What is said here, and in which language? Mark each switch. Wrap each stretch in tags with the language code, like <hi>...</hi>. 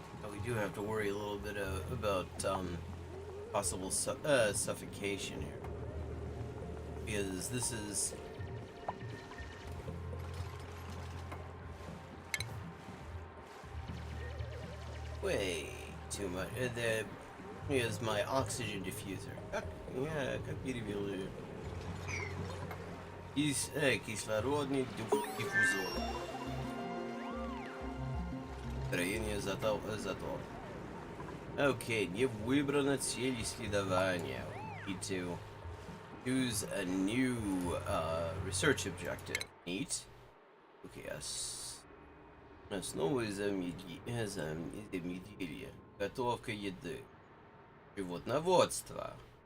<en>We do have to worry a little bit about possible suffocation here, because this is way too much. Here's my oxygen diffuser. Yeah,</en> <ru>как перевели. Кислородный диффузор. Строение затор. Okay, не выбрана цель исследования.</ru> <en>Need to choose a new research objective. Neat.</en> <ru>Okay, основы замедления. Готовка еды. Животноводство.</ru>